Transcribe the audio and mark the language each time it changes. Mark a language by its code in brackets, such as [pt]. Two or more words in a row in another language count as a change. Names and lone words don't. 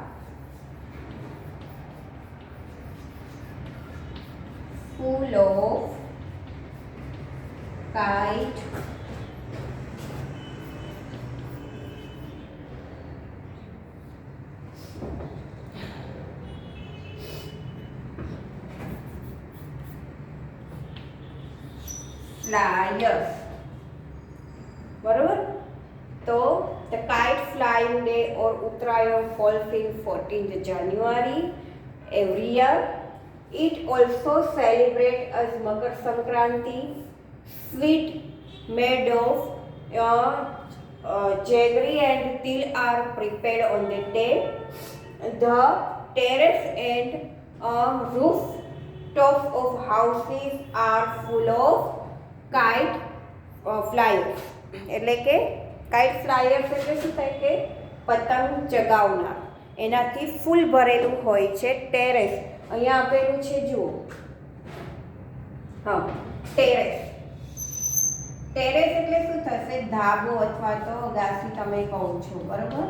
[en] full of kite flyers. [gu] બરોબર. [en] તો the kite flying day or Uttarayan falls in 14th January every year. It also celebrates as Makar Sankranti, sweet made of jaggery and til are prepared on that day. The terrace and rooftops of houses are full of kite flyers. [gu] એટલે કે [en] kite flyers [gu] એટલે શું થાય કે પતંગ ચગાવનાર, એનાથી ફૂલ ભરેલું હોય છે ટેરેસ. અહીંયા આપેલું છે, જુઓ, હા, ટેરેસ. ટેરેસ એટલે શું થશે? ધાબો અથવા તો અગાસી તમે કહો છો, બરાબર.